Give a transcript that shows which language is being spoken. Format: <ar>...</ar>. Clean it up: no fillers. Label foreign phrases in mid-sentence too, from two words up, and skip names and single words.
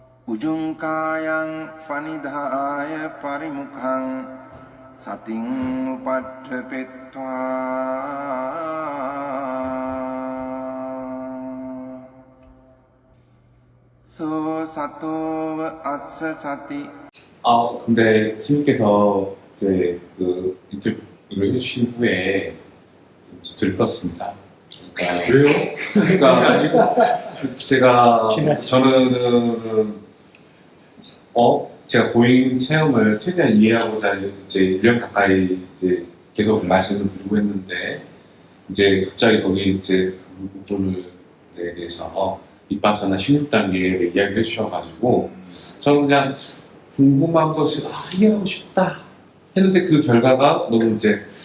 <pi>Ujungkayang panidhaya parimukhang sating upadhepetva so sato assa sati.</pi> <ko>근데 스님께서 이제 그 인터뷰를 해주신 후에 좀 들떴습니다. 그러니까 왜요? 그러니까 제가 고인 체험을 최대한 이해하고자 이제 1년 가까이 이제 계속 말씀을 드리고 했는데 이제 갑자기 거기 이제 그 부분에 대해서 밑바사나 16단계에 이야기를 해주셔가지고 저는 그냥 궁금한 것이 이해하고 싶다 했는데 그 결과가 너무 이제</ko>